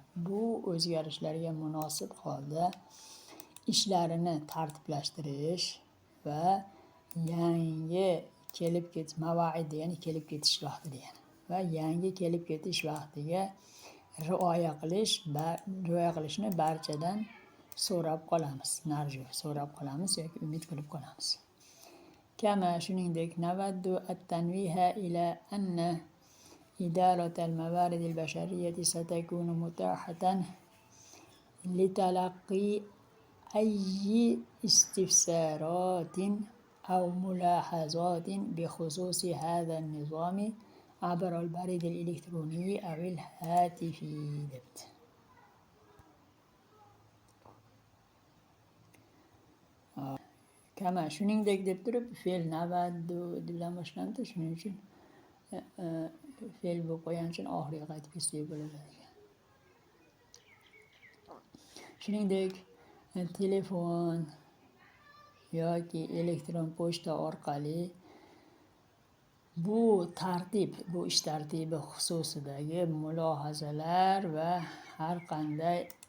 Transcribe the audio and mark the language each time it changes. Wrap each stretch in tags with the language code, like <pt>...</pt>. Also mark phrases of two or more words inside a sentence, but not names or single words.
<uz>Bu o'zgarishlarga munosib holda ishlarini tartiblashtirish va yangi kelib ketish mavaid degani kelib ketish vaqti degani va yangi kelib ketish vaqtiga rioya qilishni barchadan so'rab qolamiz yoki umid qilib qolamiz.</uz> <ar>كما shuningdek نود التنويه إلى أن إدارة الموارد البشرية ستكون متاحة لتلقي أي استفسارات أو ملاحظات بخصوص هذا النظام عبر البريد الإلكتروني أو الهاتف debdi.</ar> <uz>Kama shuningdek deb turib fe'l nawaddu bilan boshlandi. Shuning uchun fe'l bo'lib qolgani uchun oxiriga qaytib ketsak bo'ladi. Shuningdek telefon yoki elektron pochta orqali bu ish tartibi xususidagi mulohazalar va har qanday</uz>